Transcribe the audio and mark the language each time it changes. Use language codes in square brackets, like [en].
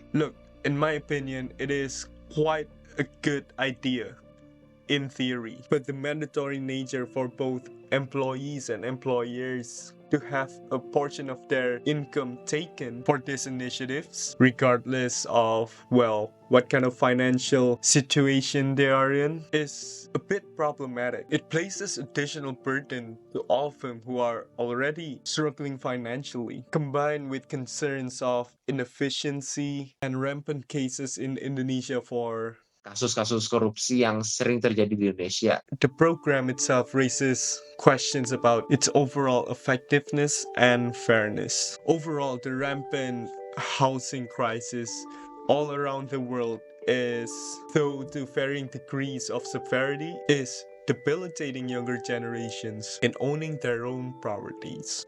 [en] Look, in my opinion, it is quite a good idea in theory, but the mandatory nature for both employees and employers to have a portion of their income taken for these initiatives, regardless of, well, what kind of financial situation they are in, is a bit problematic. It places additional burden to all of them who are already struggling financially, combined with concerns of inefficiency and rampant cases in Indonesia for [id] kasus-kasus korupsi yang sering terjadi di Indonesia. [en] The program itself raises questions about its overall effectiveness and fairness. Overall, the rampant housing crisis all around the world is, though to varying degrees of severity, is debilitating younger generations in owning their own priorities.